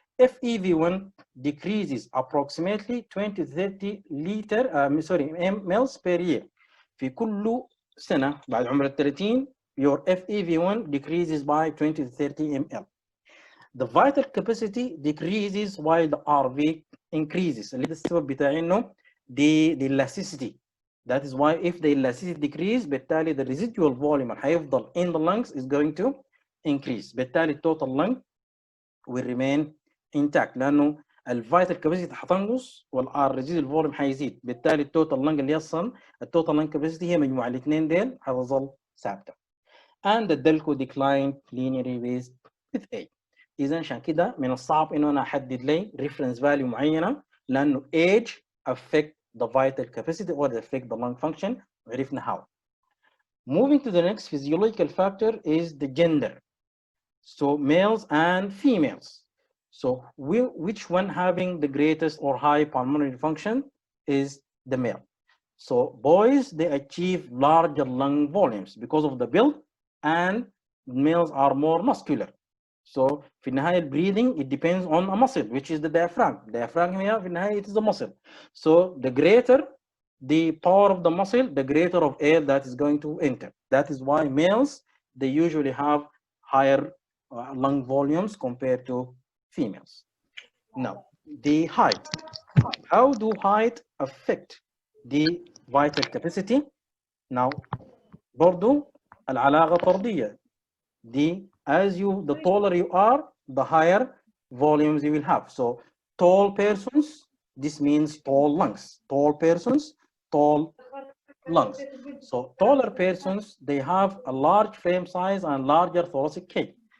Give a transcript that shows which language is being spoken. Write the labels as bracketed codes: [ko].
[en] FEV1 decreases approximately 20 to 30 liter mLs per year. [ar] في كل سنة بعد عمر ال 30 [en] your FEV1 decreases by 20 to 30 ml. The vital capacity decreases while the RV increases. [ar] اللي ده السبب بتاع انه [en] the elasticity. That is why if the elasticity decrease [ar] بالتالي [en] the residual volume [ar] اللي هيفضل [en] in the lungs is going to increase. [ar] بالتالي [en] total lung will remain intact [ar] لانه الفيتال كاباسيتي هتنقص والريزيدوال فوليوم هيزيد. بالتالي التوتال لنج اللي يصل التوتال لنج كاباسيتي هي مجموع الاثنين ديل هتظل ثابته. [en] And the delco decline linearly with age. [ar] اذا عشان كده من الصعب انه انا احدد لي ريفرنس فاليو معينه لانه [en] age affect the vital capacity or affect the lung function. [ar] عرفنا [en] how. Moving to the next physiological factor is the gender. So males and females. So which one having the greatest or high pulmonary function is the male. So boys, they achieve larger lung volumes because of the build, and males are more muscular. So [ar] في النهاية [en] breathing it depends on a muscle which is the diaphragm. Diaphragm here [ar] في النهاية [en] it is the muscle. So the greater the power of the muscle, the greater of air that is going to enter. That is why males, they usually have higher lung volumes compared to females. Now, the height. How do height affect the vital capacity? [ar] Now, برضو العلاقة طردية. [en] The taller you are, the higher volumes you will have. So tall persons, this means tall lungs. Tall persons, tall lungs. So taller persons, they have a large frame size and larger thoracic cage.